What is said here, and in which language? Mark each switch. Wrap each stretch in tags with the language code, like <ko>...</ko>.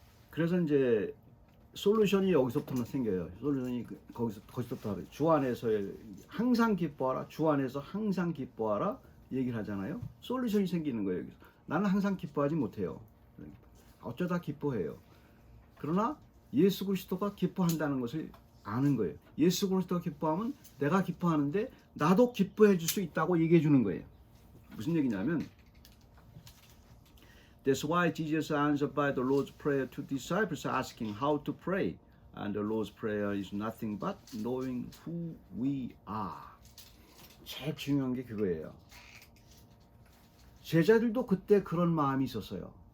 <ko>그래서 이제 솔루션이 여기서부터 생겨요. 솔루션이 거기서부터 주 안에서의 항상 기뻐하라, 주 안에서 항상 기뻐하라 얘기를 하잖아요. 솔루션이 생기는 거예요. 여기서. 나는 항상 기뻐하지 못해요. 어쩌다 기뻐해요. 그러나 예수 그리스도가 기뻐한다는 것을 아는 거예요. 예수 그리스도가 기뻐하면 내가 기뻐하는데 나도 기뻐해 줄 수 있다고 얘기해 주는 거예요. 무슨 얘기냐면</ko> <en>That's why Jesus answered by the Lord's Prayer to disciples asking how to pray. And the Lord's Prayer is nothing but knowing who we are.</en> <ko>제일 중요한 게 그거예요. 제자들도 그때 그런 마음이 있었어요.</ko>